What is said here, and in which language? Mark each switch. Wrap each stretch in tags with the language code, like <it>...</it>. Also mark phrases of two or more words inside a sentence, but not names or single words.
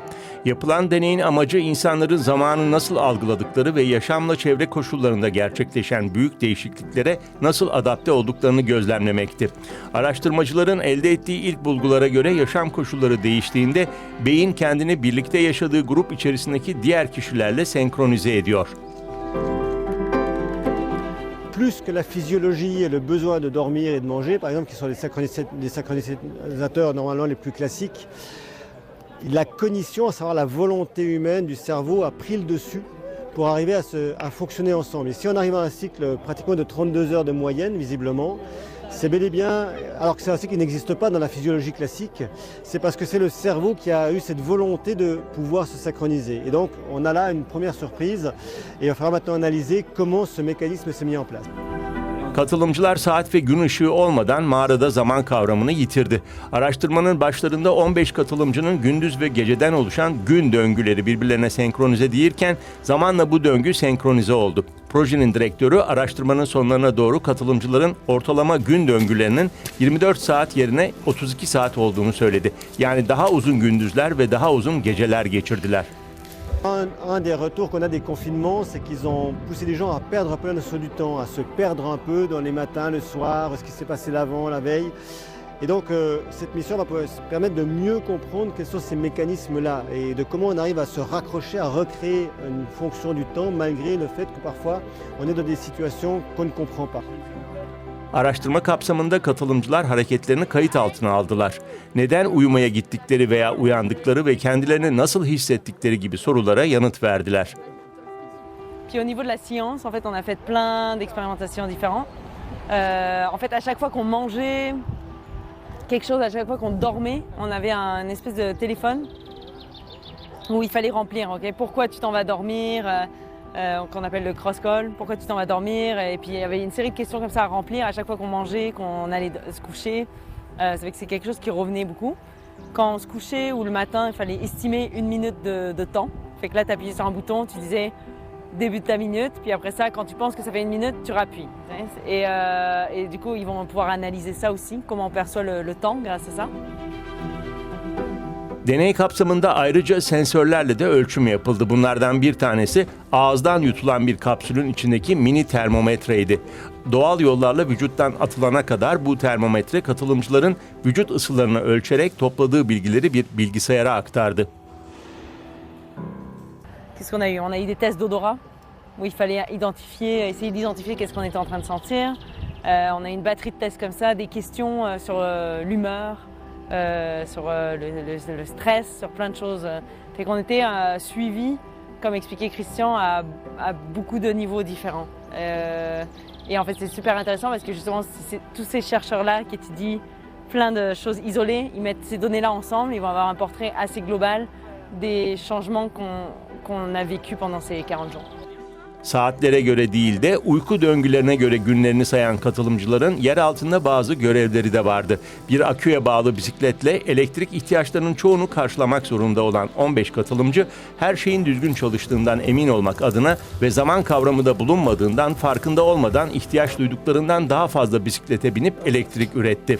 <tr>Yapılan deneyin amacı insanların zamanı nasıl algıladıkları ve yaşamla çevre koşullarında gerçekleşen büyük değişikliklere nasıl adapte olduklarını gözlemlemekti. Araştırmacıların elde ettiği ilk bulgulara göre yaşam koşulları değiştiğinde beyin kendini birlikte yaşadığı grup içerisindeki diğer kişilerle senkronize ediyor.</tr> <fr>Plus que la physiologie et le besoin de dormir et de manger, par exemple, qui sont les synchronisateurs normalement les plus classiques, la cognition, à savoir la volonté humaine du cerveau, a pris le dessus pour arriver à fonctionner ensemble. Et si on arrive à un cycle pratiquement de 32 heures de moyenne, visiblement, c'est bel et bien, alors que c'est un cycle qui n'existe pas dans la physiologie classique, c'est parce que c'est le cerveau qui a eu cette volonté de pouvoir se synchroniser. Et donc, on a là une première surprise et il va falloir maintenant analyser comment ce mécanisme s'est mis en place.</fr> <tr>Katılımcılar saat ve gün ışığı olmadan mağarada zaman kavramını yitirdi. Araştırmanın başlarında 15 katılımcının gündüz ve geceden oluşan gün döngüleri birbirlerine senkronize değilken zamanla bu döngü senkronize oldu. Projenin direktörü araştırmanın sonlarına doğru katılımcıların ortalama gün döngülerinin 24 saat yerine 32 saat olduğunu söyledi. Yani daha uzun gündüzler ve daha uzun geceler geçirdiler.</tr> <fr>Un des retours qu'on a des confinements, c'est qu'ils ont poussé les gens à perdre un peu la notion du temps, à se perdre un peu dans les matins, le soir, ce qui s'est passé l'avant, la veille. Et donc cette mission va permettre de mieux comprendre quels sont ces mécanismes-là et de comment on arrive à se raccrocher, à recréer une fonction du temps malgré le fait que parfois on est dans des situations qu'on ne comprend pas.</fr> <tr>Araştırma kapsamında katılımcılar hareketlerini kayıt altına aldılar. Neden uyumaya gittikleri veya uyandıkları ve kendilerini nasıl hissettikleri gibi sorulara yanıt verdiler.</tr> <fr>Puis au niveau de la science, en fait, on a fait plein d'expérimentations différentes. En fait, à chaque fois qu'on mangeait quelque chose, à chaque fois qu'on dormait, on avait un espèce de téléphone où il fallait remplir. Okay, pourquoi tu t'en vas dormir? Qu'on appelle le cross-call, pourquoi tu t'en vas dormir, et puis il y avait une série de questions comme ça à remplir à chaque fois qu'on mangeait, qu'on allait se coucher. Ça fait que c'est quelque chose qui revenait beaucoup. Quand on se couchait ou le matin, il fallait estimer une minute de temps. Fait que là, tu appuyais sur un bouton, tu disais début de ta minute, puis après ça, quand tu penses que ça fait une minute, tu rappuies. Et du coup, ils vont pouvoir analyser ça aussi, comment on perçoit le temps grâce à ça.</fr> <tr>Deney kapsamında ayrıca sensörlerle de ölçüm yapıldı. Bunlardan bir tanesi ağızdan yutulan bir kapsülün içindeki mini termometreydi. Doğal yollarla vücuttan atılana kadar bu termometre katılımcıların vücut ısılarını ölçerek topladığı bilgileri bir bilgisayara aktardı.</tr> <fr>Qu'est-ce qu'on a eu? On a eu des tests d'odorat où il fallait essayer d'identifier qu'est-ce qu'on était en train de sentir. On a eu une batterie de tests comme ça, des questions sur l'humeur. Sur le stress, sur plein de choses. Fait qu'on était suivis, comme expliquait Christian, à beaucoup de niveaux différents. Et en fait, c'est super intéressant parce que justement, c'est tous ces chercheurs-là qui étudient plein de choses isolées, ils mettent ces données-là ensemble, ils vont avoir un portrait assez global des changements qu'on a vécu pendant ces 40 jours.</fr> <tr>Saatlere göre değil de uyku döngülerine göre günlerini sayan katılımcıların yer altında bazı görevleri de vardı. Bir aküye bağlı bisikletle elektrik ihtiyaçlarının çoğunu karşılamak zorunda olan 15 katılımcı her şeyin düzgün çalıştığından emin olmak adına ve zaman kavramı da bulunmadığından farkında olmadan ihtiyaç duyduklarından daha fazla bisiklete binip elektrik üretti.</tr>